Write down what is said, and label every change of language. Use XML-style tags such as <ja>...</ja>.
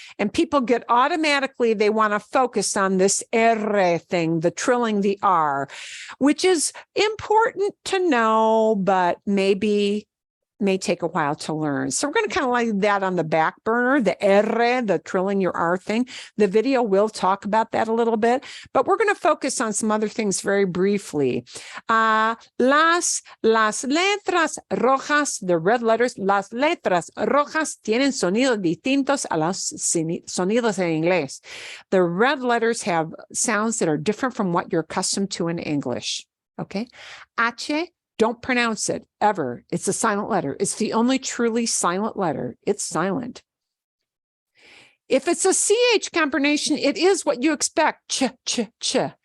<en>And people get automatically, they want to focus on this R thing, the trilling the R, which is important to know, but maybe may take a while to learn. So we're going to kind of leave that on the back burner, the R, the trilling your R thing. The video will talk about that a little bit, but we're going to focus on some other things very briefly.</en> <es>Las letras rojas,</es> <en>the red letters,</en> <es>las letras rojas tienen sonidos distintos a los sonidos en inglés.</es> <en>The red letters have sounds that are different from what you're accustomed to in English. Okay. H, don't pronounce it ever. It's a silent letter. It's the only truly silent letter. It's silent. If it's a CH combination, it is what you expect. Ch, ch, ch.</en>